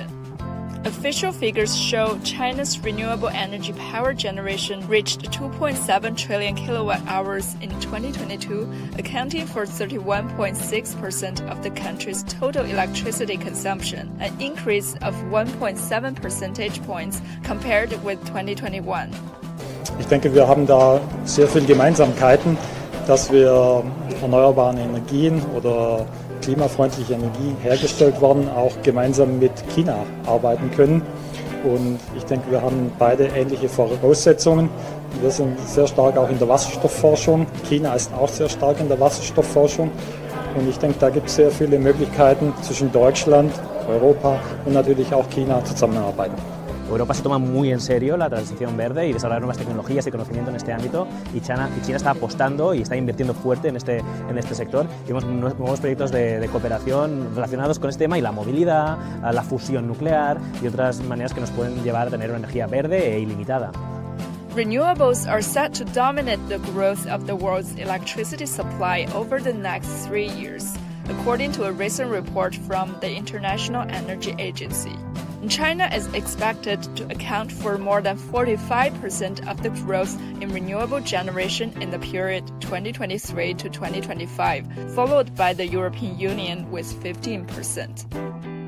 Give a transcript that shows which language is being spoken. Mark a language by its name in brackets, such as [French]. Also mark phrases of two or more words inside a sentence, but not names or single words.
[English] Official figures show China's renewable energy power generation reached 2.7 trillion kilowatt-hours in 2022, accounting for 31.6% of the country's total electricity consumption, an increase of 1.7 percentage points compared with 2021. [German] Ich denke, wir haben da sehr viele Gemeinsamkeiten, dass wir erneuerbare Energien oder klimafreundliche Energie hergestellt worden, auch gemeinsam mit China arbeiten können. Und ich denke, wir haben beide ähnliche Voraussetzungen. Wir sind sehr stark auch in der Wasserstoffforschung. China ist auch sehr stark in der Wasserstoffforschung. Und ich denke, da gibt es sehr viele Möglichkeiten zwischen Deutschland, Europa und natürlich auch China zusammenarbeiten. [Spanish] Europa se toma muy en serio la transición verde y desarrollar nuevas tecnologías y conocimiento en este ámbito, y China está apostando y está invirtiendo fuerte en este sector. Y vemos nuevos proyectos de cooperación relacionados con este tema y la movilidad, la fusión nuclear y otras maneras que nos pueden llevar a tener una energía verde e ilimitada. [English] Renewables are set to dominate the growth of the world's electricity supply over the next 3 years, according to a recent report from the International Energy Agency. China is expected to account for more than 45% of the growth in renewable generation in the period 2023 to 2025, followed by the European Union with 15%.